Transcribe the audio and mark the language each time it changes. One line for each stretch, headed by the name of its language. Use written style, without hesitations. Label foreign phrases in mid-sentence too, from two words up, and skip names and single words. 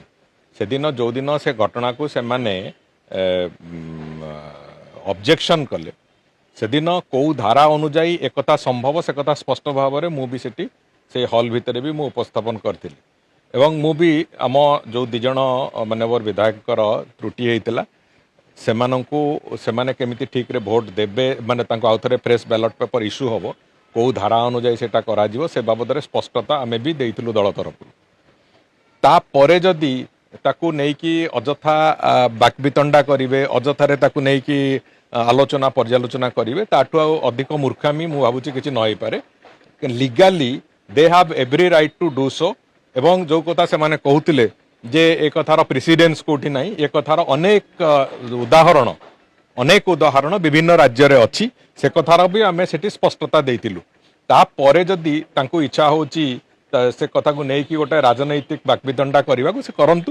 Odia: ସେଦିନ ଯୋଉଦିନ ସେ ଘଟଣାକୁ ସେମାନେ ଅବଜେକ୍ସନ୍ କଲେ ସେଦିନ କେଉଁ ଧାରା ଅନୁଯାୟୀ ଏକଥା ସମ୍ଭବ ସେ କଥା ସ୍ପଷ୍ଟ ଭାବରେ ମୁଁ ବି ସେଠି ସେ ହଲ୍ ଭିତରେ ବି ମୁଁ ଉପସ୍ଥାପନ କରିଥିଲି ଏବଂ ମୁଁ ବି ଆମ ଯେଉଁ ଦୁଇ ଜଣ ମାନ୍ୟବର ବିଧାୟକଙ୍କର ତ୍ରୁଟି ହେଇଥିଲା ସେମାନଙ୍କୁ ସେମାନେ କେମିତି ଠିକ୍ରେ ଭୋଟ ଦେବେ ମାନେ ତାଙ୍କୁ ଆଉଥରେ
English: fresh ballot paper issue
Odia: ହେବ କେଉଁ ଧାରା ଅନୁଯାୟୀ ସେଇଟା କରାଯିବ ସେ ବାବଦରେ ସ୍ପଷ୍ଟତା ଆମେ ବି ଦେଇଥିଲୁ ଦଳ ତରଫରୁ। ତାପରେ ଯଦି ତାକୁ ନେଇକି ଅଯଥା ବାକ୍ବିତଣ୍ଡା କରିବେ ଅଯଥାରେ ତାକୁ ନେଇକି ଆଲୋଚନା ପର୍ଯ୍ୟାଲୋଚନା କରିବେ ତାଠୁ ଆଉ ଅଧିକ ମୂର୍ଖାମି ମୁଁ ଭାବୁଛି କିଛି ନ ହେଇପାରେ।
English: legally they have every right to do so
Odia: এবং ଯେଉଁ କଥା ସେମାନେ କହୁଥିଲେ ଯେ ଏ କଥାର ପ୍ରେସିଡେନ୍ସ କୋଉଠି ନାହିଁ ଏ କଥାର ଅନେକ ଉଦାହରଣ ବିଭିନ୍ନ ରାଜ୍ୟରେ ଅଛି ସେ କଥାର ବି ଆମେ ସେଠି ସ୍ପଷ୍ଟତା ଦେଇଥିଲୁ। ତାପରେ ଯଦି ତାଙ୍କୁ ଇଚ୍ଛା ହେଉଛି ସେ କଥାକୁ ନେଇକି ଗୋଟେ ରାଜନୈତିକ ବାକ୍ବିତଣ୍ଡା କରିବାକୁ ସେ କରନ୍ତୁ।